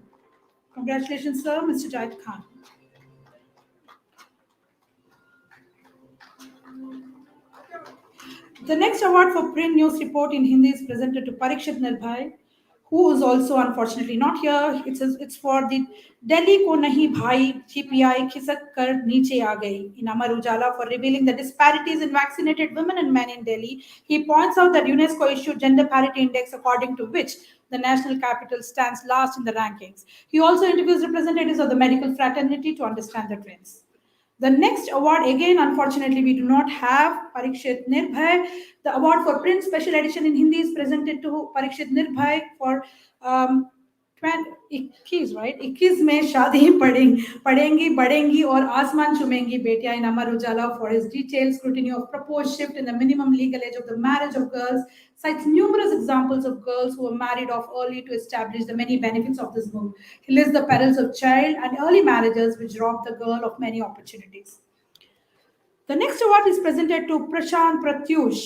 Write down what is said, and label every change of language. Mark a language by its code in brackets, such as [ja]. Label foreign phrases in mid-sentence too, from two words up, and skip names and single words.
[en] Congratulations, sir, Mr. Jahid Khan. The next award for print news report in Hindi is presented to Parikshit Nirbhay, who is also unfortunately not here. It's for the Delhi Ko Nahi Bhai GPI Khisak Kar Niche Aa Gayi in Amar Ujala for revealing the disparities in vaccinated women and men in Delhi. He points out that UNESCO issued gender parity index according to which the national capital stands last in the rankings. He also interviews representatives of the medical fraternity to understand the trends. The next award, again, unfortunately, we do not have Parikshit Nirbhay. The award for print special edition in Hindi is presented to Parikshit Nirbhay for 21, right? 21 में शादी पढ़ेंगी बढ़ेंगी और आसमान चूमेंगी बेटियां in Amar Ujala for his detailed scrutiny of proposed shift in the minimum legal age of the marriage of girls, cites numerous examples of girls who were married off early to establish the many benefits of this move. He lists the perils of child and early marriages which rob the girl of many opportunities. The next award is presented to Prashant Pratyush.